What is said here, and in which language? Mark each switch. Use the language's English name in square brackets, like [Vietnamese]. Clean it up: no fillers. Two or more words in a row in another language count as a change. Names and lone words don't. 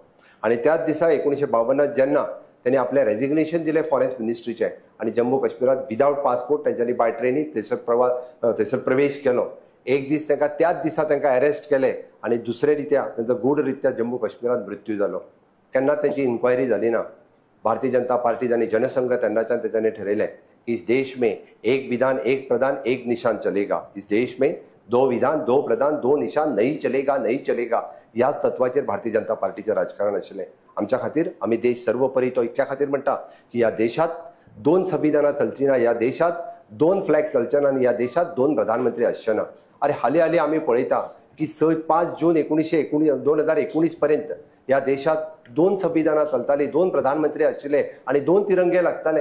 [Konkani] आनी त्याच दिसा 1952 जेन्ना त्यांनी आपले रेजिग्नेशन दिले [English] foreign ministry [Konkani] आणि जम्मू काश्मीरात [English] without passport [Konkani] त्यांच्यानी [English] by train [Konkani] थंयसर प्रवेश केलो. एक दीस तांकां त्याच दिसा तांकां अरेस्ट केले आणि दुसरे रित्या तांचो गूढरित्या जम्मू काश्मीरात मृत्यू जालो. केन्ना त्यांची इन्क्वायरी जाली ना. भारतीय जनता पार्टी आणि जनसंघ तेन्नाच्यान तेच्यांनी ठरयलें की [Hindi] इस देश में एक विधान एक प्रधान एक निशान चलेगा. इस देश में दो विधान दो प्रधान दो निशान नहीं चलेगा नहीं चलेगा. [Konkani] ह्या तत्वाचेर भारतीय जनता पार्टीचें राजकारण आशिल्लें. आमच्या खातीर आमी देश सर्वोपरी तो इतक्या खातीर म्हणटा की ह्या देशात 2 संविधानां चलची ना, ह्या देशात 2 फ्लॅग चलचे ना, ह्या देशात 2 प्रधानमंत्री आसचे ना. अरे हाली आमी पळयता की 5 जून 2019 पर्यंत ह्या देशात 2 संविधानां चलताली, 2 प्रधानमंत्री आशिल्ले आणि 2 तिरंगे लागताले.